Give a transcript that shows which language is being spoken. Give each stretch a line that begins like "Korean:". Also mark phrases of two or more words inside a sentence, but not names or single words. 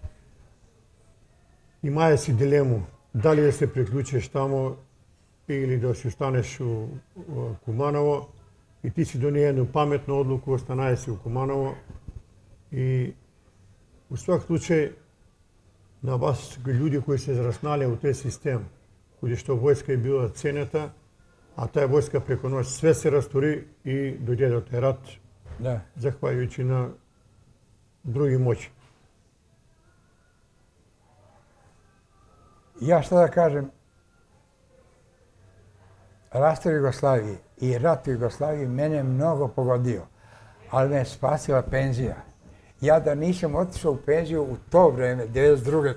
Macedonian: Имаја си дилему дали да се приклучиш тамо или да си останеш у Куманово и ти си доние едну паметну одлуку, останаje си у Куманово и у свак случај на вас луѓе кои се израснале у тој систем, каде што војска е била ценета, а таа војска преку ноќ све се растори и дојде до тој рат,
Serbian: Da.
Macedonian: захвалјујќи на други моќи.
Serbian: Ja šta da kažem, rastor Jugoslavije i rat u Jugoslaviji mene je mnogo pogodio, ali me je spasila penzija. Ja da nisam otišao u penziju u to vreme, 92.